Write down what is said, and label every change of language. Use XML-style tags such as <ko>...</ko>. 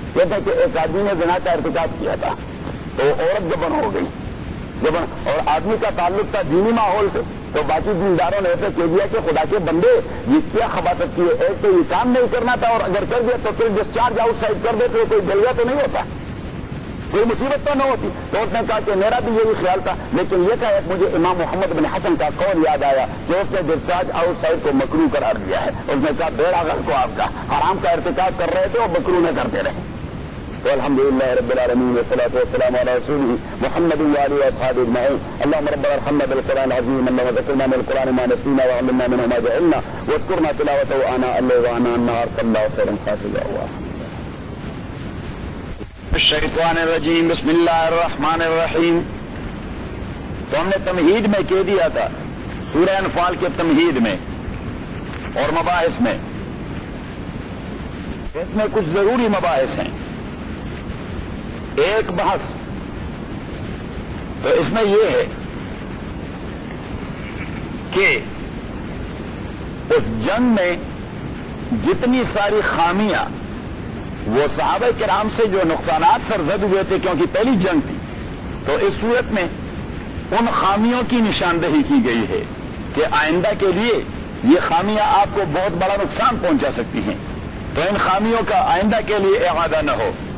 <ur>کہتے ہیں کہ ایک آدمی نے زنا کا ارتکاب کیا تھا تو عورت گبن ہو گئی, گبن, اور آدمی کا تعلق تھا دینی ماحول سے تو باقی دینداروں نے ایسے کہہ دیا کہ خدا کے بندے یہ کیا خبا سکتی ہے, ایک تو یہ کام نہیں کرنا تھا اور اگر کر دیا تو پھر ڈسچارج آؤٹ سائڈ کر دے تو کوئی گلیا تو نہیں ہوتا, کوئی مصیبت تو نہ ہوتی. تو اس نے کہا کہ میرا بھی یہی خیال تھا, لیکن یہ کہا کہ مجھے امام محمد بن حسن کا قول یاد آیا کہ اس نے ڈسچارج آؤٹ سائڈ کو مکرو قرار دیا ہے. اس نے کہا بیڑا غرق ہو آپ کا, حرام کا ارتکاب کر رہے تھے اور مکرو نہ کرتے رہے.</ur> <ar>الحمد لله رب العالمين, والصلاة والسلام على رسوله محمد وعلى أصحابه أجمعين. اللهم ربنا ارحمنا بالقرآن العظيم الذي ذكرنا من القرآن ما نسينا وعلمنا منه ما جهلنا واذكرنا تلاوته آناء الليل وآناء النهار صلى الله خيرا خافيا. الشيطان الرجيم, بسم الله الرحمن الرحيم.</ar> <ur>تو ہم نے تمہید میں کہہ دیا تھا سورہ انفال کے تمہید میں اور مباحث میں, اس میں کچھ ضروری مباحث ہیں. ایک بحث تو اس میں یہ ہے کہ اس جنگ میں جتنی ساری خامیاں, وہ صحابہ کرام سے جو نقصانات سرزد ہوئے تھے کیونکہ پہلی جنگ تھی, تو اس صورت میں ان خامیوں کی نشاندہی کی گئی ہے کہ آئندہ کے لیے یہ خامیاں آپ کو بہت بڑا نقصان پہنچا سکتی ہیں, تو ان خامیوں کا آئندہ کے لیے اعادہ نہ ہو.</ur>